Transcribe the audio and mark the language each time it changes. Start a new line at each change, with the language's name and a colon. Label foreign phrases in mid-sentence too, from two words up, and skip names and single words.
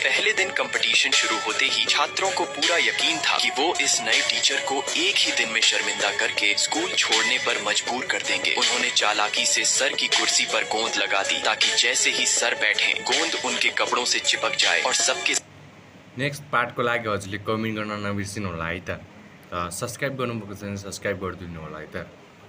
Hindi: पहले दिन कंपटीशन शुरू होते ही छात्रों को पूरा यकीन था कि वो इस नए टीचर को एक ही दिन में शर्मिंदा करके स्कूल छोड़ने पर मजबूर कर देंगे। उन्होंने चालाकी से सर की कुर्सी पर गोंद लगा दी, ताकि जैसे ही सर बैठे गोंद उनके कपड़ों से चिपक जाए और सबके।
English: next partको
Nepali: लागि हजुरले कमेन्ट गर्न नबिर्सिनु होला है त। सब्सक्राइब गर्नुभएको छ भने सब्सक्राइब गरिदिनु होला है त।